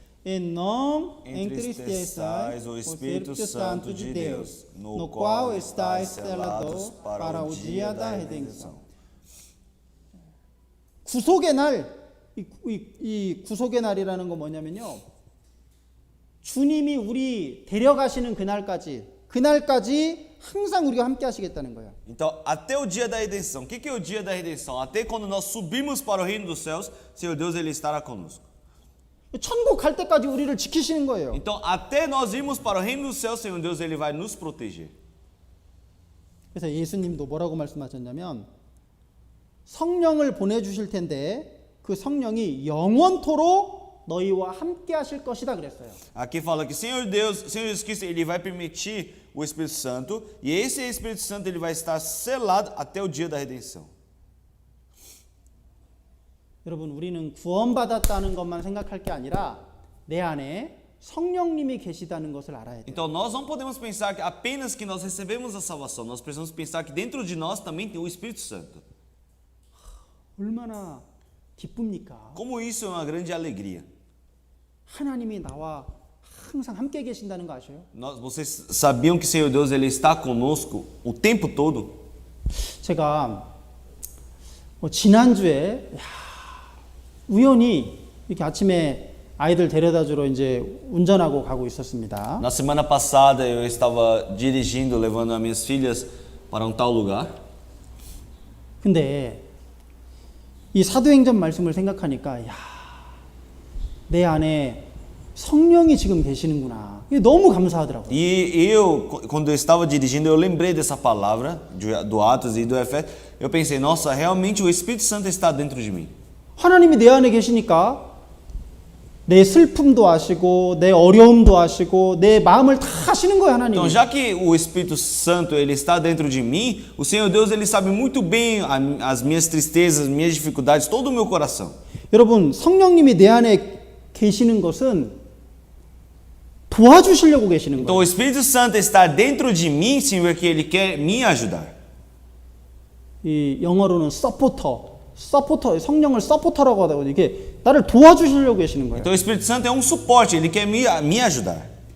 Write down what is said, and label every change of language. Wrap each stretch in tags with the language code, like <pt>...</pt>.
<pt>E não entristeçais o Espírito Santo de Deus, no qual estáis selados para o dia da redenção.</pt> <ko>구속의 날, 이 구속의 날이라는 건 뭐냐면요, 주님이 우리 데려가시는 그날까지 항상 우리가 함께 하시겠다는 거예요.</ko> <pt>Então, até o dia da redenção. O que é o dia da redenção? Até quando nós subimos para o reino dos céus, Senhor Deus ele estará conosco.</pt> <ko>천국 갈 때까지 우리를 지키시는 거예요.</ko> <pt>Então, até nós irmos para o reino dos céus, Senhor Deus ele vai nos proteger.</pt> <ko>그래서 예수님도 뭐라고 말씀하셨냐면 성령을 보내주실 텐데 그 성령이 영원토록 너희와 함께 하실 것이다 그랬어요.</ko> <pt>Aqui fala que Senhor Jesus Cristo, ele vai permitir o Espírito Santo, e esse Espírito Santo ele vai estar selado até o dia da redenção.</pt> <ko>여러분, 우리는 구원받았다는 것만 생각할 게 아니라 내 안에 성령님이 계시다는 것을 알아야 돼요.</ko> <pt>Então nós não podemos pensar que apenas que nós recebemos a salvação, nós precisamos pensar que dentro de nós também tem o Espírito Santo.</pt> <ko>얼마나 기쁩니까?</ko> <pt>Como isso é uma grande alegria.</pt> <ko>하나님이 나와 항상 함께 계신다는 거 아셔요?</ko> <pt>Vocês sabiam que o Senhor Deus ele está conosco o tempo todo?</pt> <ko>제가 지난주에 우연히 이렇게 아침에 아이들 데려다 주러 이제 운전하고 가고 있었습니다.</ko> <pt>Na semana passada eu estava dirigindo, levando as minhas filhas para um tal lugar.</pt> <ko>근데 이 사도행전 말씀을 생각하니까 내 안에 성령이 지금 계시는구나. 이게 너무 감사하더라고요.</ko> <pt>E eu, quando eu estava dirigindo, eu lembrei dessa palavra do Atos e do Efésios. Eu pensei, nossa, realmente o Espírito Santo está dentro de mim.</pt> <ko>하나님이 내 안에 계시니까 내 슬픔도 아시고 내 어려움도 아시고 내 마음을 다 아시는 거예요, 하나님.</ko> <pt>Então, já que o Espírito Santo ele está dentro de mim, o Senhor Deus ele sabe muito bem as minhas tristezas, as minhas dificuldades, todo o meu coração.</pt> <ko>여러분, 성령님이 내 안에 계시는 것은 도와주시려고 계시는</ko> <pt>Então,</pt> <ko>거예요.</ko> <pt>o Espírito Santo está dentro de mim, Senhor, que ele quer me ajudar.</pt> <ko>이 영어로는 서포터, 성령을 서포터라고 하다고 이게 나를 도와주시려고 계시는 거예요.</ko> <pt>Então, o Espírito Santo é um suporte, ele quer me ajudar.</pt>